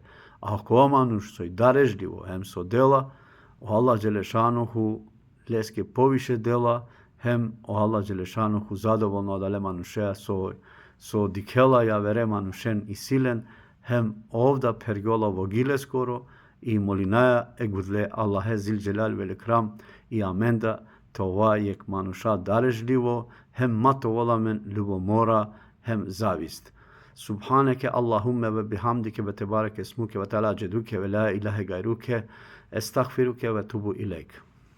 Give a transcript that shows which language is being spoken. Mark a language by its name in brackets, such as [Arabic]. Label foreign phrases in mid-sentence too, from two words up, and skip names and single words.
[Romany] А ако мануш сој дарежливо хем со дела, о [Arabic] الله جل شأنه [Romany] леске повише дела, хем о [Arabic] الله جل شأنه [Romany] задоволно адале манушеа со дикела ја вере манушен и силен, хем овда пергола во гилескоро и молинаја егудле [Arabic] الله ذي الجلال والإكرام [Romany] и аменда това јек мануша дарежливо, хем матоволамен љубомора, хем завист. [Arabic] سبحانك اللهم وبحمدك وتبارك اسمك وتعالى جدك ولا إله غيرك أستغفرك وأتوب إليك.